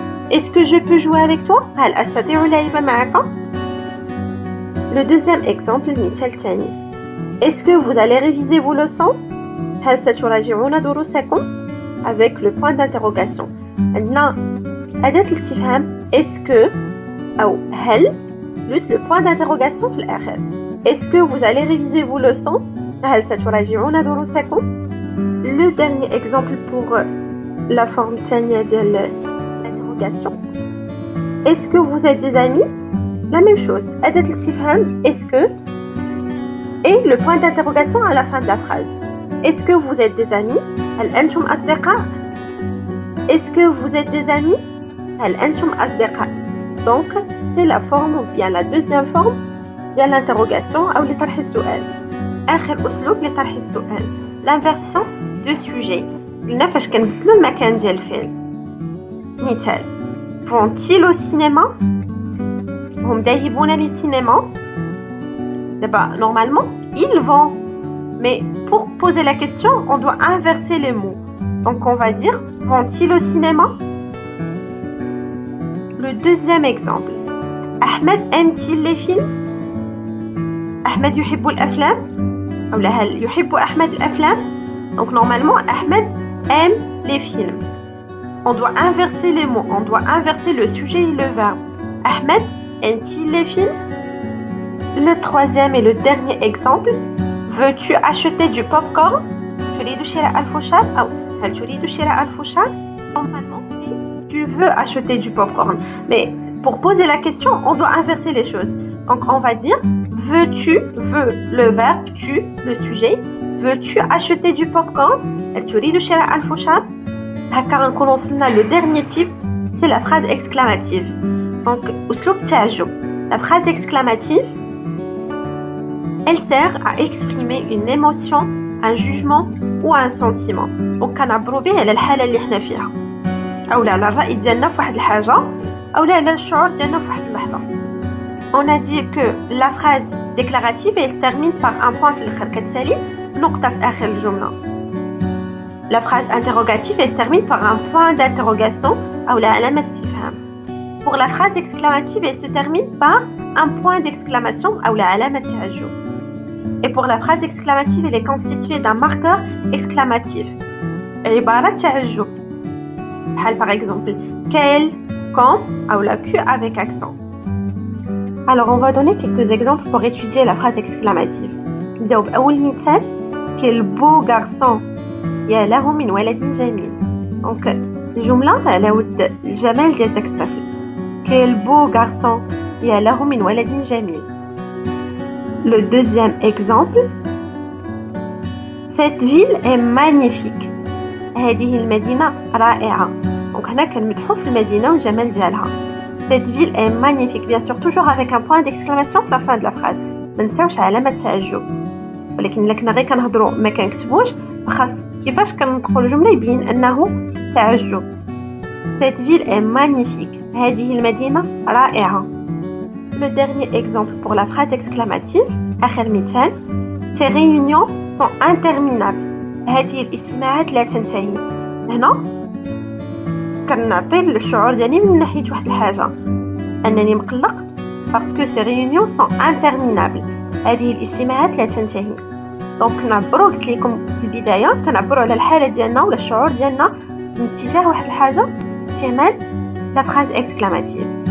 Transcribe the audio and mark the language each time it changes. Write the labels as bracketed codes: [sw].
[fr] Est-ce que je peux jouer avec toi؟ [ar] هل أستطيع اللعب معك؟ [fr] Le deuxième exemple, [ar] المثال الثاني. [fr] Est-ce que vous allez réviser vos leçons؟ [ar] هل ستراجعون دروسكم؟ [fr] Avec le point d'interrogation. [ar] عندنا أداة الاستفهام est-ce que أو هل [fr] plus le point d'interrogation [ar] في الآخر. [fr] Est-ce que vous allez réviser vos leçons؟ [ar] هل ستراجعون دروسكم؟ [fr] Le dernier exemple pour la forme [ar] الثانية ديال [fr] l'interrogation. Est-ce que vous êtes des amis؟ La même chose. [ar] أداة الاستفهام [fr] est-ce que et le point d'interrogation à la fin de la phrase. Est-ce que vous êtes des amis؟ [ar] هل أنتم أصدقاء؟ [fr] Est-ce que vous êtes des amis؟ هل أنتم أصدقاء؟ Donc, c'est la forme ou bien la deuxième forme de l'interrogation [ar] أو لطرح السؤال. آخر أسلوب لطرح السؤال. [fr] L'inversion de sujet. [ar] قلنا فاش كنبدلو المكان ديال الفعل. مثال. [fr] Vont-ils au cinéma؟ [ar] هم ذاهبون للسينما؟ [fr] D'abord, normalement, ils vont. Mais pour poser la question, on doit inverser les mots. Donc on va dire, vont-ils au cinéma? Le deuxième exemple. Ahmed aime-t-il les films? [ar] Ahmed يحب الأفلام؟ أو لا هل يحب أحمد الأفلام؟ [fr] Donc normalement, Ahmed aime les films. On doit inverser les mots. On doit inverser le sujet et le verbe. Ahmed aime-t-il les films? Le troisième et le dernier exemple. Veux-tu acheter du popcorn? [ar] تريد شراء الفشار أو هل تريد شراء الفشار? [fr] Normalement, tu veux acheter du popcorn. Mais pour poser la question, on doit inverser les choses. Donc on va dire veux-tu, veux le verbe, tu, le sujet. Veux-tu acheter du popcorn? [ar] هل تريد شراء الفشار? هكا غنكون وصلنا [fr] le dernier type, c'est la phrase exclamative. [ar] Donc أسلوب تعجب. [fr] La phrase exclamative, elle sert à exprimer une émotion, un jugement ou un sentiment. [ar] Donc كنعبروا به على الحالة اللي حنا فيها. أو لا على الرأي ديالنا في واحد الحاجة أو لا على الشعور ديالنا في واحد اللحظة. [fr] On a dit que la phrase déclarative elle se termine par un point [ar] في الآخر كتسالي نقطة في آخر الجملة. [fr] La phrase interrogative elle se termine par un point d'interrogation [ar] أو لا علامة استفهام. [fr] Pour la phrase exclamative elle se termine par un point d'exclamation [ar] أو لا علامة تعجب. [fr] Et pour la phrase exclamative, elle est constituée d'un marqueur exclamatif. [ar] عبارة تعجب. [fr] Par exemple, quel, quand, ou la Q avec accent. Alors, on va donner quelques exemples pour étudier la phrase exclamative. [ar] نبداو بأول مثال. [fr] Quel beau garçon. [ar] يا له من ولد جميل. Donc, الجملة على ود الجمال ديال داك الطفل. [fr] Quel beau garçon. [ar] يا له من ولد جميل. [fr] Le deuxième exemple. Cette ville est magnifique. [ar] هذه المدينة رائعة. Donc هنا كنمدحو في المدينة والجمال ديالها. [fr] Cette ville est magnifique. Bien sûr, toujours avec un point d'exclamation à la fin de la phrase. [ar] ما نساوش علامة تعجب. ولكن إلا كنا غير كنهضروا ما كنكتبوش فخاص كيفاش كنطقوا الجملة يبين أنه تعجب. [fr] Cette ville est magnifique. [ar] هذه المدينة رائعة. [fr] Le dernier exemple pour la phrase exclamative, [ar] آخر مثال. [fr] Ces réunions sont interminables. [ar] هذه الاجتماعات لا تنتهي. هنا كنعطي الشعور ديالي من ناحية واحد الحاجة أنني مقلق [fr] parce que ces réunions sont interminables. [ar] هذه الاجتماعات لا تنتهي. دونك كنعبروا قلت لكم في البداية كنعبروا على الحالة ديالنا ولا الشعور ديالنا من اتجاه واحد الحاجة استعمال [fr] la phrase exclamative.